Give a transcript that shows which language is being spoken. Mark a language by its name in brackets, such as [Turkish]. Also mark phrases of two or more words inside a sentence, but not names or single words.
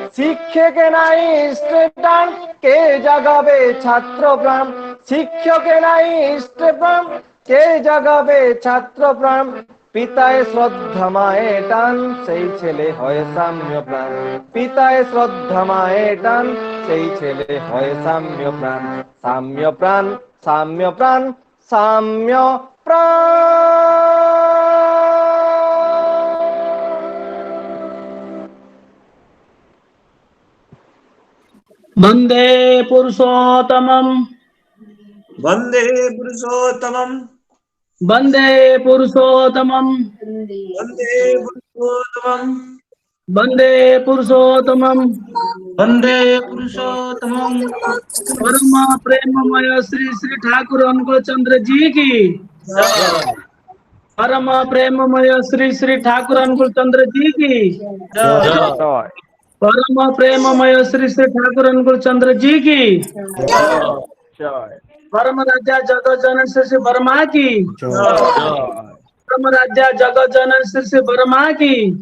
[Bangla] শিক্ষকে নাই স্টেটান কে জাগাবে ছাত্র প্রাণ, শিক্ষকে নাই স্টেটান কে জাগাবে ছাত্র প্রাণ, পিতায় শ্রদ্ধা মায়ে টান সেই ছেলে হয় সাম্য প্রাণ, পিতায় শ্রদ্ধা মায়ে টান সেই ছেলে হয় সাম্য প্রাণ, সাম্য প্রাণ সাম্য প্রাণ সাম্য প্রাণ। [Sanskrit] वंदे पुरुषोत्तमम वंदे पुरुषोत्तमम वंदे पुरुषोत्तमम वंदे पुरुषोत्तमम वंदे पुरुषोत्तमम वंदे पुरुषोत्तमम। [Hindi] परम प्रेममय श्री श्री ठाकुर अनुकूल चंद्र जी की, परम प्रेममय श्री श्री ठाकुर अनुकूल चंद्र जी की, परम प्रेममय श्री श्री ठाकुर अनुकूल चंद्र जी की, परम राजा जगत जनन श्री श्री वर्मा की, परम राजा जगत जनन श्री श्री वर्मा की,